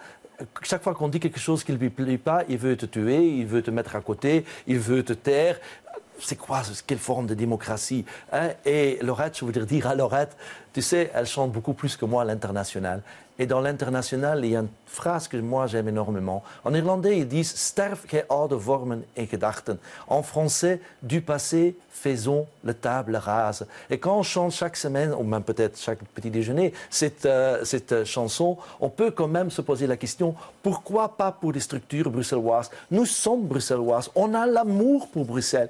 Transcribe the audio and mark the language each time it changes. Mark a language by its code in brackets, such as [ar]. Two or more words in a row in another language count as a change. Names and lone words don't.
[fr] Chaque fois qu'on dit quelque chose qui ne lui plaît pas, il veut te tuer, il veut te mettre à côté, il veut te taire. C'est quoi, quelle forme de démocratie, hein? Et Lorette, je voudrais dire à Lorette, tu sais, elle chante beaucoup plus que moi à l'international. Et dans l'international, il y a une phrase que moi j'aime énormément. En irlandais, ils disent « [nl] Sterf gij oude vormen en gedachten ». [fr] En français, du passé, faisons le table rase. Et quand on chante chaque semaine, ou même peut-être chaque petit déjeuner, cette chanson, on peut quand même se poser la question « Pourquoi pas pour les structures bruxelloises ?» Nous sommes bruxelloises, on a l'amour pour Bruxelles.